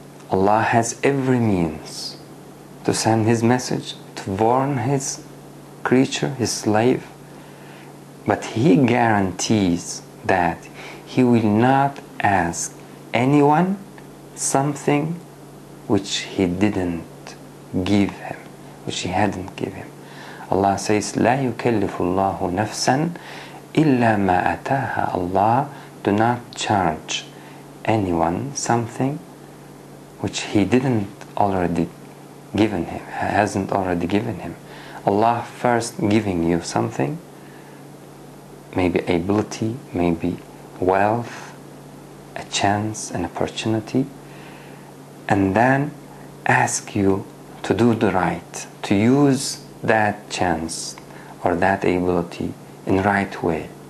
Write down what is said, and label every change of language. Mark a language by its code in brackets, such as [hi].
[en] Allah has every means to send his message, to warn his creature, his slave, but he guarantees that he will not ask anyone something which he didn't give him, which he hadn't given him. Allah says, [ar] لا يكلف الله نفسا إلا ما أتاها. [en] Allah do not charge anyone something which he didn't already given him, hasn't already given him. Allah first giving you something, maybe ability, maybe wealth, a chance, an opportunity, and then ask you to do the right, to use that chance or that ability in the right way.